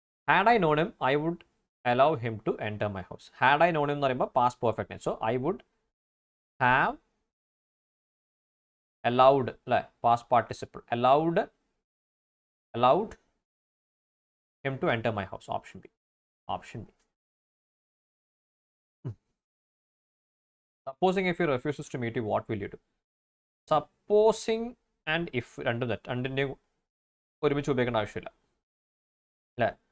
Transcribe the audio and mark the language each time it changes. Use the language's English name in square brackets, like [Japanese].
[English] Had I known him I would allow him to enter my house. Had I known him [Malayalam] എന്ന് പറയുമ്പോൾ [English] Past perfect tense. So I would have allowed അല്ലേ, past participle. allowed him to enter my house. Option B. Supposing if he refuses to meet you, what will you do? [Malayalam] Supposing and if രണ്ടിൻ്റെയും ഒരുമിച്ച് ഉപയോഗിക്കേണ്ട ആവശ്യമില്ല അല്ലേ.